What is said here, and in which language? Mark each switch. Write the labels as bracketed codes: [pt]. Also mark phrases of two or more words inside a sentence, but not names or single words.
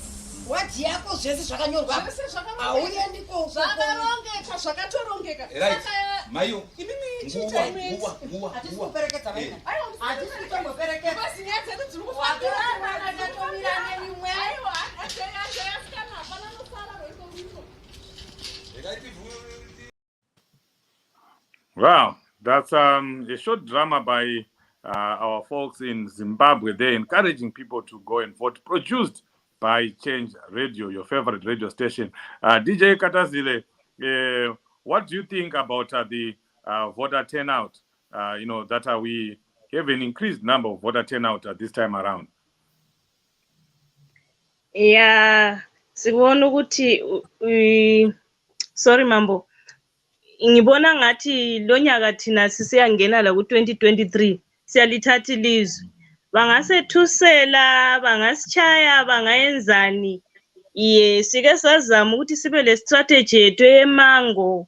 [sn] Wati yako zvese zvakanyorwa hauendiko zvakarongeka zvakatorongeka. Right. Mayo. Nguva hatikuperekedza vaina hatikutomboperekedza basi nyaya dzedu dziri kufatomira nemimwe. Aiwa yasikana hapana nosara roikomiro. [en] Wow, that's a short drama by our folks in Zimbabwe. They're encouraging people to go and vote, produced by Change Radio, your favorite radio station. DJ Katazile, what do you think about the voter turnout? That we have an increased number of voter turnout at this time around. Yeah, [nd] sibona ukuthi sorry mambo. Ngibona ngathi lo nyaka thina sisiyangena la ku-2023 siyalithatha ilizwe. Bangasethusela, bangasichaya, bangayenzani. Sike sazama ukuthi sibe le strategy yethu emango.